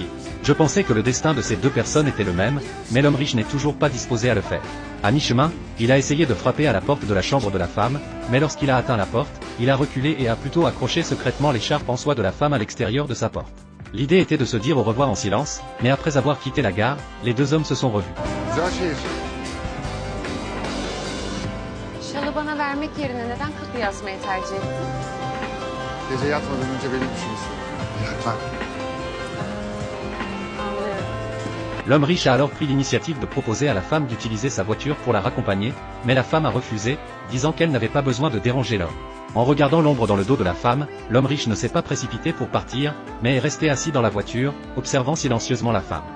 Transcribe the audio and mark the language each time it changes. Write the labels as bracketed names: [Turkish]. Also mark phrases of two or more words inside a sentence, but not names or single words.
[French] Je pensais que le destin de ces deux personnes était le même, mais l'homme riche n'est toujours pas disposé à le faire. À mi-chemin, il a essayé de frapper à la porte de la chambre de la femme, mais lorsqu'il a atteint la porte, il a reculé et a plutôt accroché secrètement l'écharpe en soie de la femme à l'extérieur de sa porte. L'idée était de se dire au revoir en silence, mais après avoir quitté la gare, les deux hommes se sont revus. [Turkish] Şalı bana vermek yerine neden kapıyı asmayı tercih ettin? Gece yatmadan önce beni düşünürsün. Lütfen. Anlıyorum. [French] L'homme riche a alors pris l'initiative de proposer à la femme d'utiliser sa voiture pour la raccompagner, mais la femme a refusé, disant qu'elle n'avait pas besoin de déranger l'homme. En regardant l'ombre dans le dos de la femme, l'homme riche ne s'est pas précipité pour partir, mais est resté assis dans la voiture, observant silencieusement la femme.